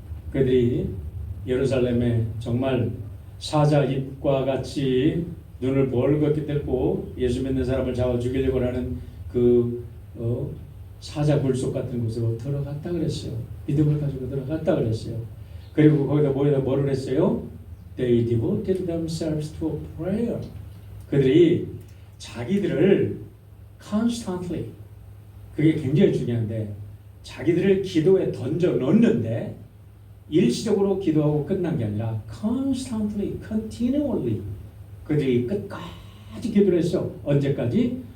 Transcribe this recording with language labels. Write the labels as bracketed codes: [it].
[ko] 그들이 예루살렘에 정말 사자입과 같이 눈을 벌겋게 뜰고 예수 믿는 사람을 잡아 죽이려고 하는 그 사자 굴속 같은 곳으로 들어갔다 그랬어요. 믿음을 가지고 들어갔다 그랬어요. 그리고 거기다 뭐를 했어요? [en] They devoted themselves to prayer. [ko] 그들이 자기들을 constantly, 그게 굉장히 중요한데, 자기들을 기도에 던져 넣는데 일시적으로 기도하고 끝난 게 아니라 constantly, continually 그들이 끝까지 기도를 했어. 언제까지?